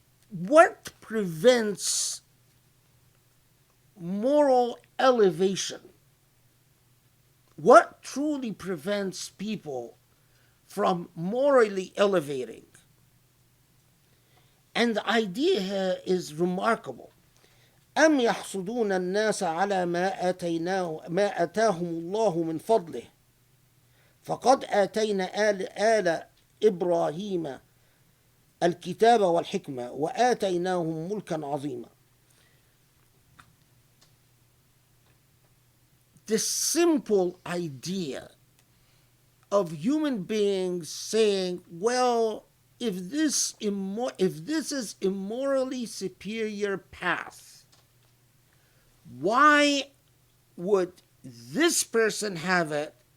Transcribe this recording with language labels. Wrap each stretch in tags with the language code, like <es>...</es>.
<en>What prevents moral elevation? What truly prevents people from morally elevating? And the idea here is remarkable.</en> <ar>أم يحسدون الناس على ما آتاهم الله من فضله فقد آتينا آل إبراهيم الكتاب والحكمة وآتيناهم ملكا عظيما.</ar> <en>The simple idea of human beings saying, well, if this is a morally superior path, why would this person have it?</en>